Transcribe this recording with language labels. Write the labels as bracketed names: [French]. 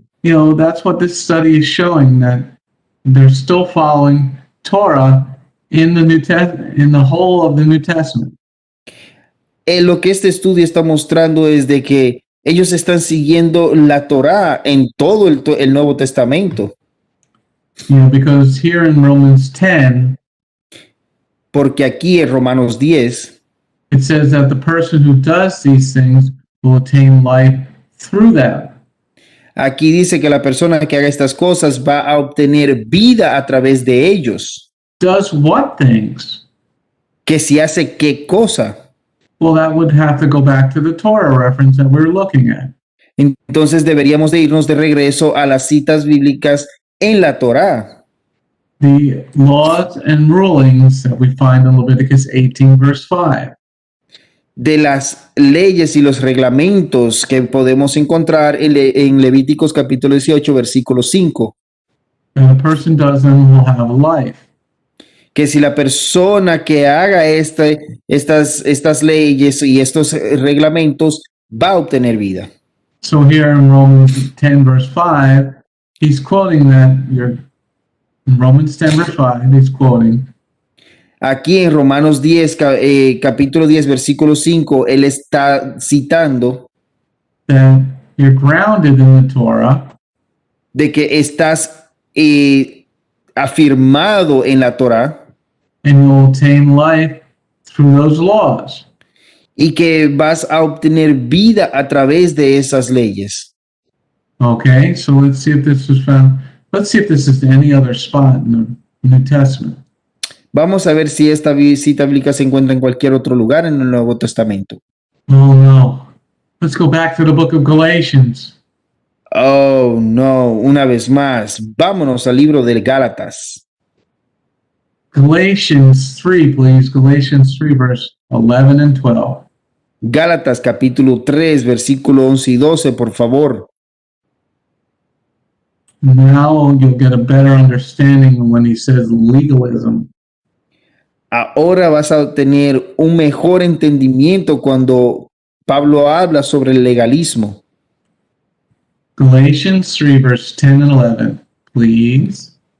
[English] You know, that's what this study is showing, that they're still following Torah in the New Testament, in the whole of the New Testament. [Spanish] Lo que este estudio está mostrando es de que ellos están siguiendo la Torá en todo el Nuevo Testamento. [English] You know, because here in Romans 10, [Spanish] Porque aquí en Romanos 10 [English] it says that the person who does these things will attain life through them. [Spanish] aquí dice que la persona que haga estas cosas va a obtener vida a través de ellos. [English] Does what things? [Spanish] Que si hace qué cosa. [English] Well, that would have to go back to the Torah reference that we're looking at. [Spanish] Entonces deberíamos de irnos de regreso a las citas bíblicas en la Torá. [English] The laws and rulings that we find in Leviticus 18, verse 5. [Spanish] De las leyes y los reglamentos que podemos encontrar en Levíticos capítulo 18, versículo 5. [English] And a person does them will have life. [Spanish] Que si la persona que haga estas leyes y estos reglamentos va a obtener vida. [English] So here in Romans 10, verse 5, he's quoting that. In Romans 10, verse 5, he's quoting. [Spanish] Aquí en Romanos 10, capítulo 10, versículo 5, él está citando [English] That you're grounded in the Torah, [Spanish] de que estás afirmado en la Torá [English] and you'll obtain life through those laws. [Spanish] y que vas a obtener vida a través de esas leyes. [English] Okay, so let's see if this is found. Let's see if this is any other spot in the New Testament. [Spanish] Vamos a ver si esta cita bíblica se encuentra en cualquier otro lugar en el Nuevo Testamento. [English] Oh no. Let's go back to the book of Galatians. [Spanish] Oh, no, una vez más, vámonos al libro de Gálatas. [English] Galatians 3, please. Galatians 3, verse 11 and 12. [Spanish] Gálatas capítulo 3, versículo 11 y 12, por favor. [English] Now you'll get a better understanding when he says legalism. [Spanish] Ahora vas a obtener un mejor entendimiento cuando Pablo habla sobre el legalismo. [English] Galatians 3, verse 10 and 11, please.